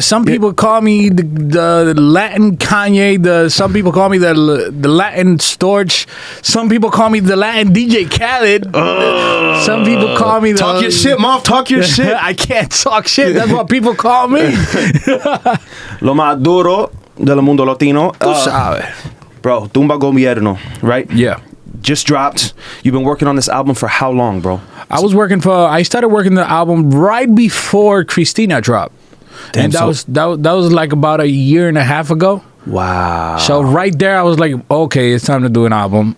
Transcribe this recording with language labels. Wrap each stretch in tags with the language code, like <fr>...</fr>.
<en>Some people call me the Latin Kanye. Some people call me the Latin Storch. Some people call me the Latin DJ Khaled. Some people call me talk your shit, Moff. Talk your shit. I can't talk shit. That's what people call me.</en> <es>Lo más duro del mundo latino. Tú sabes.</es> <en>Bro, TumbaGobierno, right? Yeah. Just dropped. You've been working on this album for how long, bro? I started working the album right before Christina dropped. Damn, and that was like about a year and a half ago. Wow. So right there I was like, okay, it's time to do an album.</en>